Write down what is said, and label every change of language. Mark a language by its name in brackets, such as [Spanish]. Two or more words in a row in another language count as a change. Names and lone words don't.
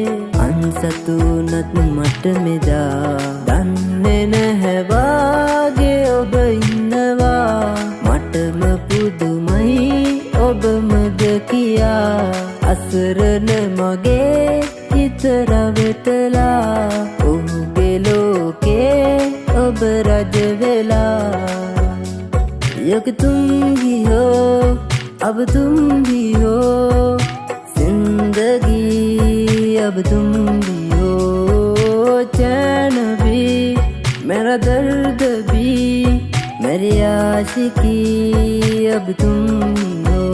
[Sinhala] අන්සතුනත් මට මෙදා දන්නේ නැහැ වාගේ ඔබ ඉන්නවා මටම පුදුමයි ඔබමද කියා අසරණ මගේ හිත රවටලා ඔහුගේ ලෝකේ ඔබ රජ වෙලා [Hindi] योग तुम ही हो अब तुम भी हो जिंदगी अब तुम भी हो चैन भी मेरा दर्द भी मेरी आशिकी अब तुम